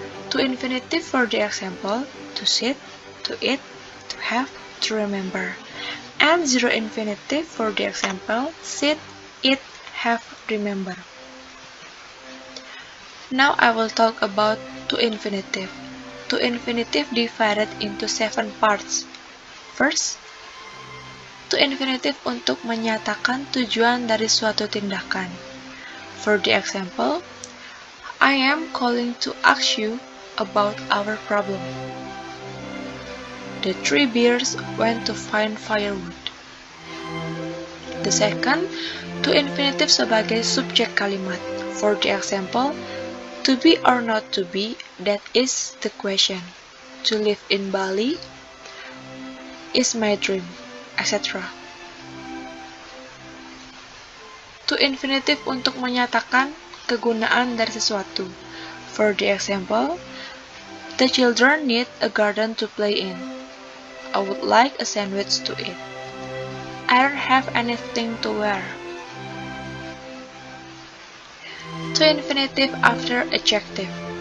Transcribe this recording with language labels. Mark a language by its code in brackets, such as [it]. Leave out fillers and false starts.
[en] To-infinitive for the example, to sit, to eat, to have, to remember. And zero-infinitive for the example, sit, eat, have, remember. Now I will talk about to-infinitive. To-infinitive divided into 7 parts. First, [id] to-infinitive untuk menyatakan tujuan dari suatu tindakan. [en] For the example, I am calling to ask you about our problem. The 3 bears went to find firewood. The second, to-infinitive [id] sebagai subjek kalimat. [en] For the example, to be or not to be, that is the question. To live in Bali is my dream, etc. [id] To-infinitive untuk menyatakan kegunaan dari sesuatu. [en] For the example, the children need a garden to play in. I would like a sandwich to eat. I don't have anything to wear. To-infinitive after adjective.